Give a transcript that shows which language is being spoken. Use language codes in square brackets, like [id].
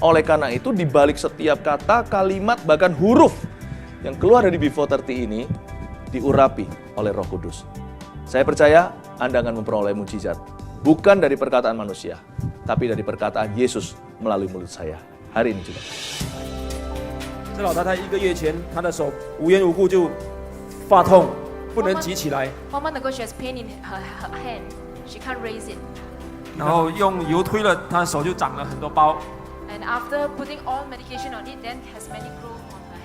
[id] Oleh karena itu di balik setiap kata, kalimat, bahkan huruf yang keluar dari Before 30 ini diurapi oleh Roh Kudus. Saya percaya Anda akan memperoleh mujizat. Bukan dari perkataan manusia, tapi dari perkataan Yesus melalui mulut saya. Hari ini juga. [zh] 这老太太1个月前，她的手无缘无故就发痛，不能举起来， [en] 1 month ago, she has pain in her hand. She can't raise it. [zh] 然后用油推了，她的手就长了很多包。 [en] And after putting all medication on it, then has many growth on her